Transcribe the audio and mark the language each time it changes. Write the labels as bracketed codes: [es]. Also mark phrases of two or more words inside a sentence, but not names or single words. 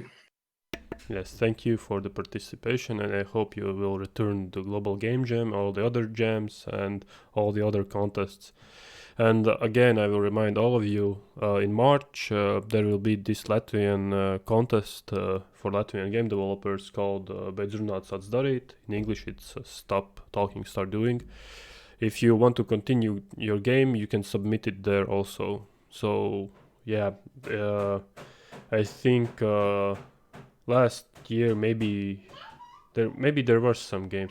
[en] yes, thank you for the participation, and I hope you will return to Global Game Jam, all the other jams, and all the other contests. And again, I will remind all of you, in March, there will be this Latvian contest for Latvian game developers called Beidz runāt, sāc darīt. In English, it's Stop Talking, Start Doing. If you want to continue your game, you can submit it there also. So, yeah, I think last year maybe there were some games.